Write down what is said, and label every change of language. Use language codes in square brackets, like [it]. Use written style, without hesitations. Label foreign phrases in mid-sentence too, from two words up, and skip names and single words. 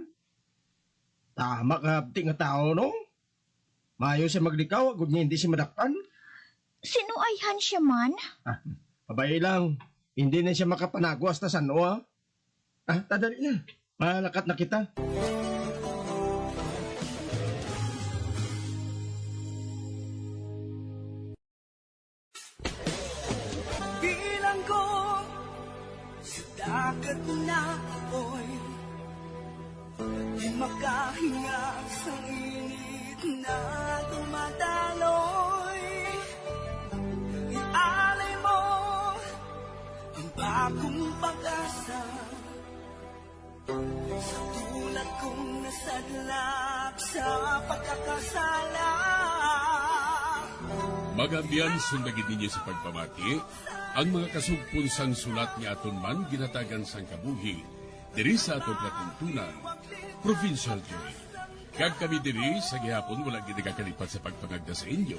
[hil] Tama ka, nga tao, no? Mayo siya maglikaw, agad niya hindi siya madakpan. Sinuayhan siya man? Pabay lang. Hindi na siya makapanago hasta sa ano, tadali na. Malakat na kita. [tl] Bilang ko sa dagat na apoy, di makahinga sa init na tumataloy. Ialay mo ang bagong pag-asa sa tulad kong nasadlak sa pagkakasala. [hil] Magambiyan sundagin ninyo sa pagpamati ang mga kasugpon sang sulat ni aton man ginatagan sang kabuhi diri sa aton platuntunan, Provincial Joy. Kag kami diri sa gihapon wala gid nakakalipat sa pagpangagda sa inyo.